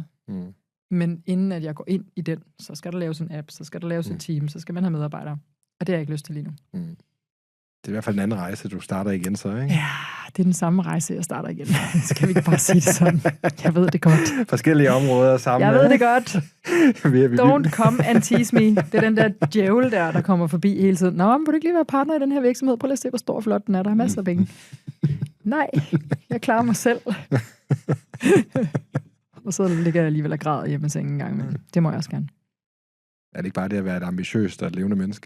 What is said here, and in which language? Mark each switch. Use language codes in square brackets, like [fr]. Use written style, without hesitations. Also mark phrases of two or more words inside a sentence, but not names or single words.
[da] Men inden at jeg går ind i den, så skal der laves en app, så skal der laves et team, så skal man have medarbejdere. Og det har jeg ikke lyst til lige nu. Det er i hvert fald en anden rejse, du starter igen så, ikke? Ja, det er den samme rejse, jeg starter igen. Så kan vi ikke bare sige det sådan. Jeg ved det godt. Forskellige områder sammen. Jeg ved det godt. [en] Don't come and tease me. [da] Det er den der djævel der kommer forbi hele tiden. Nå, men vil du ikke lige være partner i den her virksomhed? Prøv lige at se, hvor stor og flot den er. Der er masser af penge. Nej, jeg klarer mig selv. Og så ligger jeg alligevel og græder hjemme i sengen en gang. Men det må jeg også gerne. Er det ikke bare det at være et ambitiøst og et levende menneske?